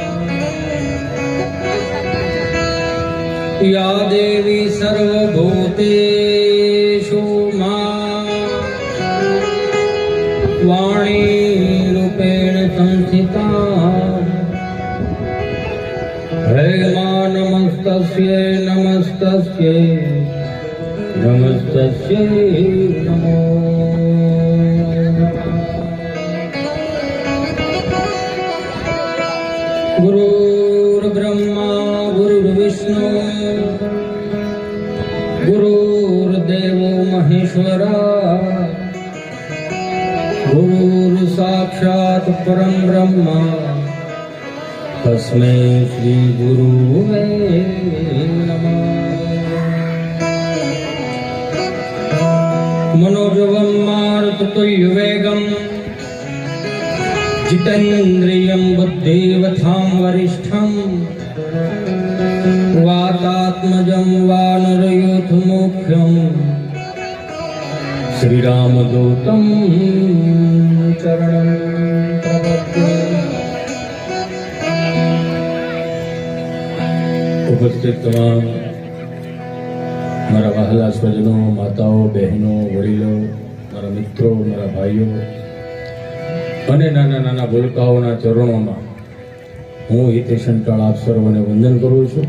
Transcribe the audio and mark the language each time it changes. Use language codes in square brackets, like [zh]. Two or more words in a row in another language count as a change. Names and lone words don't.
[sa] या देवी सर्वभूतेषु वाणी रूपेण संस्थिता નમસ્તસ્યૈ નમસ્તસ્યૈ નમસ્તસ્યૈ નમો ગુરુર્બ્રહ્મા ગુરુર્વિષ્ણુ ગુરુર્દેવો મહેશ્વરા ગુરુર સાક્ષાત પરમ બ્રહ્મ તસ્મૈ શ્રી ગુરુવે નમઃ. મનોજવમ મારુતતુલ્યવેગમ जितेन्द्रियं बुद्धिवतां वरिष्ठं वातात्मजं वानरयूथमुख्यं श्रीरामदूतं चरणं प्रपद्ये. [gu] ઉપસ્થિત તમામ મારા વહાલા સ્વજનો, માતાઓ, બહેનો, વડીલો, મારા મિત્રો, મારા ભાઈઓ અને નાના નાના ભૂલકાઓના ચરણોમાં હું હિતેશ અંટાળ આપ સર્વને વંદન કરું છું.